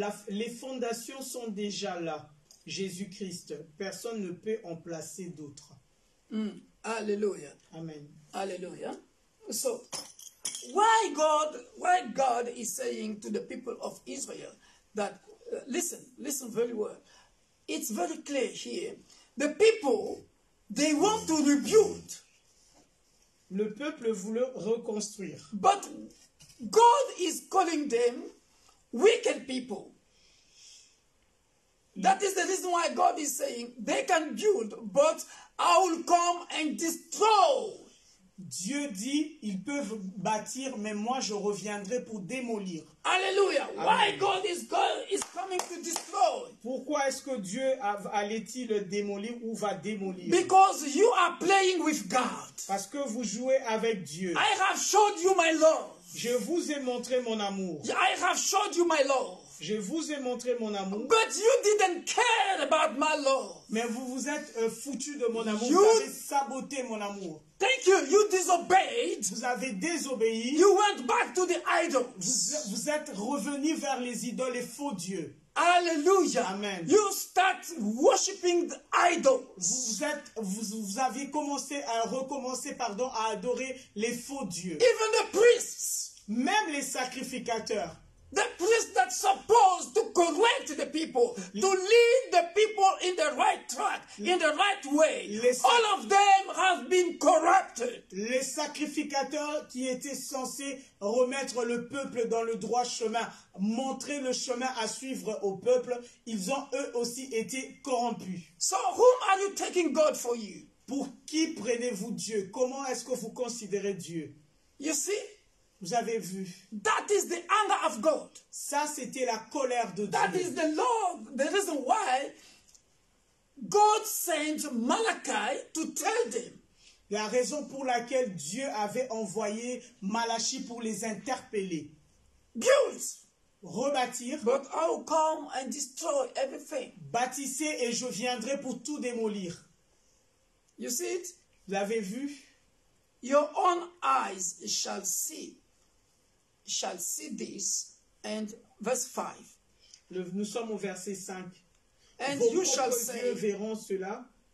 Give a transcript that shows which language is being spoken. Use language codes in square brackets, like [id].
[fr] Les fondations sont déjà là. Jésus-Christ. Personne ne peut en placer d'autres. Hallelujah. Amen. Hallelujah. [en] So, why God is saying to the people of Israel that, listen very well. It's very clear here. The people, they want to rebuild. [fr] Le peuple voulait reconstruire. [en] But God is calling them wicked people. That is the reason why God is saying they can build, but I will come and destroy. [fr] Dieu dit, ils peuvent bâtir, mais moi je reviendrai pour démolir. Hallelujah. Amen. [en] Why God is coming to destroy? [fr] Pourquoi est-ce que Dieu allait-il démolir ou va démolir? [en] Because you are playing with God. [fr] Parce que vous jouez avec Dieu. [en] I have showed you my love. [fr] Je vous ai montré mon amour. [en] I have showed you my love. [fr] Je vous ai montré mon amour. [en] But you didn't care about my love. [fr] Mais vous vous êtes foutu de mon amour. [en] You- [fr] Vous avez saboté mon amour. [en] Thank you. You disobeyed. [fr] Vous avez désobéi. [en] You went back to the idols. [fr] Vous êtes revenu vers les idoles, les faux dieux. Hallelujah. Amen. [en] You start worshiping the idols. [fr] Vous avez commencé à recommencer, à adorer les faux dieux. [en] Even the priests. [fr] Même les sacrificateurs. [en] The priests that's supposed to correct the people, to lead the people in the right track, in the right way. All of them have been corrupted. [fr] Les sacrificateurs qui étaient censés remettre le peuple dans le droit chemin, montrer le chemin à suivre au peuple, ils ont eux aussi été corrompus. [en] So whom are you taking God for you? [fr] Pour qui prenez-vous Dieu? Comment est-ce que vous considérez Dieu? [en] You see, [fr] Vous avez vu. [en] that is the anger of God. [fr] Ça, c'était la colère de [en] That [fr] Dieu. [en] is the reason why God sent Malachi to tell them. [fr] La raison pour laquelle Dieu avait envoyé Malachie pour les interpeller. [en] Build, [fr] Rebâtir, [en] but I will come and destroy everything. [fr] bâtissez et je viendrai pour tout démolir. [en] You see it? [fr] Vous l'avez vu? [en] Your own eyes shall see this. And verse 5. [fr] Nous sommes au verset 5. [en] And [fr] Vos [en] you shall [fr] propres yeux [en] say, [fr] verront cela.